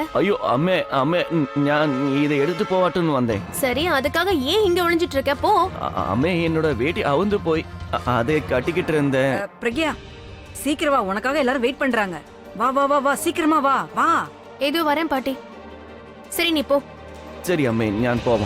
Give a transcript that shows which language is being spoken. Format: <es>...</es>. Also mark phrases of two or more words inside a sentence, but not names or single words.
<ml>അയ്യോ അമ്മേ അമ്മേ ഞാൻ ഇത് എടുത്തു പോവാട്ടെന്ന് വന്നേ</ml> <ta>சரி, அதுக்காக ஏன் இங்க ஒளிஞ்சிட்டு இருக்க? போ. അമ്മേ என்னோட வேட்டி அவுந்து போய் அதை கட்டிக்கிட்டு இருந்தேன். பிரக்யா, சீக்கிரம் வா, உனக்காக எல்லாரும் வெயிட் பண்றாங்க. வா வா வா வா, சீக்கிரமா வா வா. ஏதோ வரேன் பாட்டி. சரி நீ போ. சரி அம்மே ഞാൻ போவோம்.</ta>